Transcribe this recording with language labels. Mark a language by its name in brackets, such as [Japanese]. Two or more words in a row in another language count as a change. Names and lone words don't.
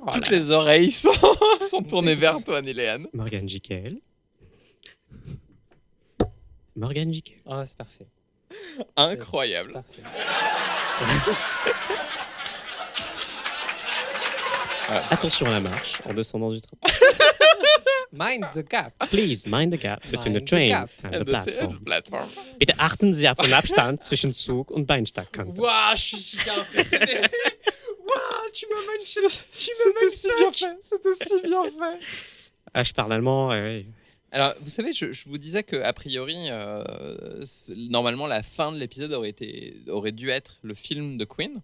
[French] Toutes les oreilles sont tournées vers toi, Neil et Anne. Morgane Jiquel. Morgane Jiquel. Ah, c'est parfait. Incroyable. Parfait. Attention à la marche en descendant du train. [English] Mind the gap. Please mind the gap between the Mind the train gap. and the And platform. platform. [German] Bitte achten Sie auf den Abstand zwischen Zug und Bahnsteigkante. [French] Waouh, je suis super impressionné. Waouh, tu m'as C'était si bien fait. C'était si bien fait. Ah, je parle allemand. Ouais. Alors, vous savez, je vous disais que a priori, normalement, la fin de l'épisode aurait dû être le film de Queen.